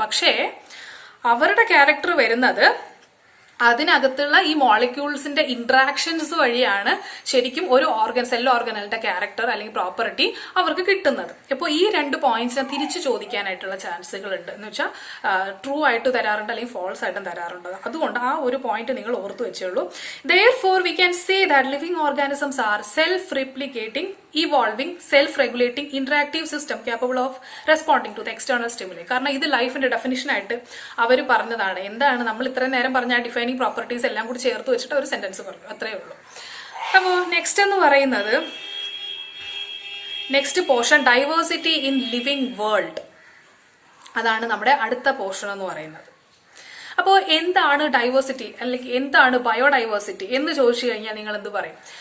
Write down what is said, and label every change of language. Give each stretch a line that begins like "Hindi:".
Malayalam: പക്ഷേ അവരുടെ ക്യാരക്ടർ വരുന്നത് അതിനകത്തുള്ള ഈ മോളിക്യൂൾസിന്റെ ഇന്ററാക്ഷൻസ് വഴിയാണ് ശരിക്കും ഒരു സെൽ ഓർഗനലിന്റെ ക്യാരക്ടർ അല്ലെങ്കിൽ പ്രോപ്പർട്ടി അവർക്ക് കിട്ടുന്നത്. അപ്പോൾ ഈ 2 പോയിന്റ്സിനെ തിരിച്ചു ചോദിക്കാനായിട്ടുള്ള ചാൻസുകൾ ഉണ്ട്. എന്ന് വെച്ചാൽ ട്രൂ ആയിട്ട് തരാറുണ്ട് അല്ലെങ്കിൽ ഫോൾസ് ആയിട്ടും തരാറുണ്ട്. അതുകൊണ്ട് ആ ഒരു പോയിന്റ് നിങ്ങൾ ഓർത്തു വെച്ചോളൂ.
English: Therefore we can say that living organisms are self-replicating, evolving, self-regulating, interactive system capable of responding to the external stimuli.
Malayalam: കാരണം ഇത് ലൈഫിന്റെ ഡെഫിനിഷൻ ആയിട്ട് അവർ പറഞ്ഞതാണ്. എന്താണ് നമ്മൾ ഇത്രയും നേരം പറഞ്ഞ ഡിഫൈനിങ് പ്രോപ്പർട്ടീസ് എല്ലാം കൂടി ചേർത്ത് വെച്ചിട്ട് ഒരു സെന്റൻസ് പറഞ്ഞു, അത്രയേ ഉള്ളൂ. അപ്പോൾ നെക്സ്റ്റ് എന്ന് പറയുന്നത് next portion diversity in living world. അതാണ് നമ്മുടെ അടുത്ത പോർഷൻ എന്ന് പറയുന്നത്. അപ്പോൾ എന്താണ് ഡൈവേഴ്സിറ്റി അല്ലെങ്കിൽ എന്താണ് ബയോഡൈവേഴ്സിറ്റി എന്ന് ചോദിച്ചു കഴിഞ്ഞാൽ നിങ്ങൾ എന്ത് പറയും?